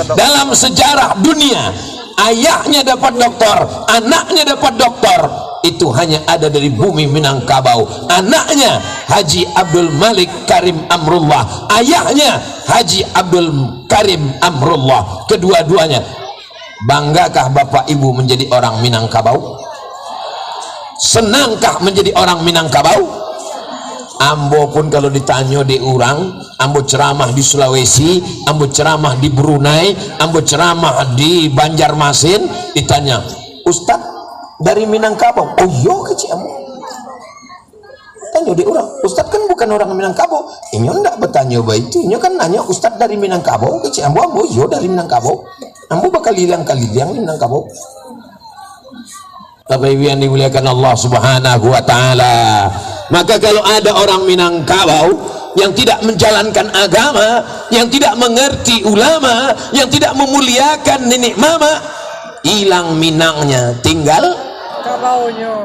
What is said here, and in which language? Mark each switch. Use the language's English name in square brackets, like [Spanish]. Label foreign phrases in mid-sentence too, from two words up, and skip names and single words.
[Indonesian] Dalam sejarah dunia ayahnya dapat doktor, anaknya dapat doktor, itu hanya ada dari bumi Minangkabau. Anaknya Haji Abdul Malik Karim Amrullah, ayahnya Haji Abdul Karim Amrullah. Kedua-duanya. Banggakah Bapak Ibu menjadi orang Minangkabau? Senangkah menjadi orang Minangkabau? Ambo pun kalau ditanya di orang, ambo ceramah di Sulawesi, ambo ceramah di Brunei, ambo ceramah di Banjarmasin, ditanya, Ustaz dari Minangkabau? [Minangkabau] Oh iya kecil ambo. [Indonesian] Tanya di orang, Ustaz kan bukan orang Minangkabau. Ini enggak bertanya begitu, ini kan nanya Ustaz dari Minangkabau kecil ambo. [Minangkabau] Ambo iya dari Minangkabau. Ambo bakal liang-kaliang Minangkabau. [Indonesian] Bapak Ibu yang dimuliakan Allah [Arabic] Subhanahu wa taala. [Indonesian] Maka kalau ada orang Minangkabau yang tidak menjalankan agama, yang tidak mengerti ulama, yang tidak memuliakan nenek mama, hilang Minangnya, tinggal Kabaunya.